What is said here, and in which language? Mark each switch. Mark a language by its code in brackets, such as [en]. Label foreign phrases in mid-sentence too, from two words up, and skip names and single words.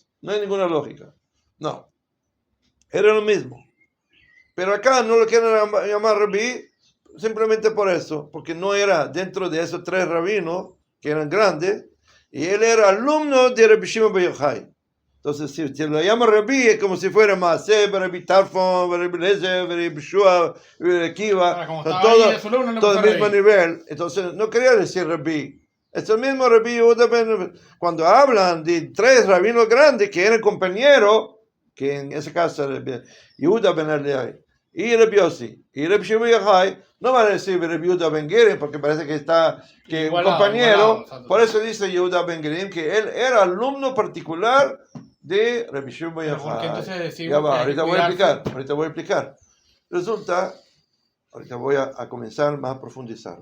[es] No hay ninguna lógica. No. Era lo mismo. Pero acá no lo quieren llamar rabí simplemente por eso. Porque no era dentro de esos tres rabinos que eran grandes. Y él era alumno de Rabbi Shimon Bar Yochai. Entonces, si lo llama Rabbi, es como si fuera Maaseh, Rabbi Tarfon, Rabbi Lezer, Rabbi Shua, Rabbi Akiva, todo el mismo nivel. Entonces, no quería decir Rabbi. Es el mismo Rabbi Yehuda ben... Cuando hablan de 3 rabinos grandes que eran compañeros, que en ese caso Yehuda ben Eliai, y Rabbi Yossi, y Rabbi Shimon Yochai, no van a decir Rabbi Yehuda ben Gerim, porque parece que está que un compañero, por eso dice Yehuda ben Gerim, que él era alumno particular de Rabbi Shimon Yochai. Ya va, ahorita voy a explicar. Resulta, ahorita voy a comenzar más a profundizar.